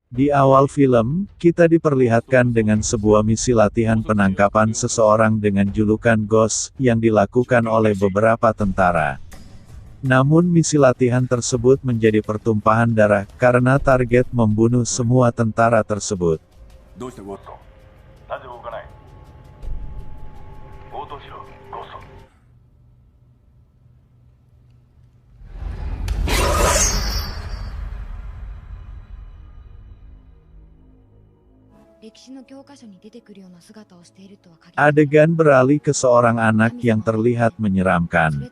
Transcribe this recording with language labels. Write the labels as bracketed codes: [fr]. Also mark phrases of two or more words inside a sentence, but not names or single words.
[id] Di awal film, kita diperlihatkan dengan sebuah misi latihan penangkapan seseorang dengan julukan Ghost, yang dilakukan oleh beberapa tentara. Namun misi latihan tersebut menjadi pertumpahan darah, karena target membunuh semua tentara tersebut. [ja] どうしてゴッソなぜ動かない。応答しろゴッソ。 [id] Adegan beralih ke seorang anak yang terlihat menyeramkan.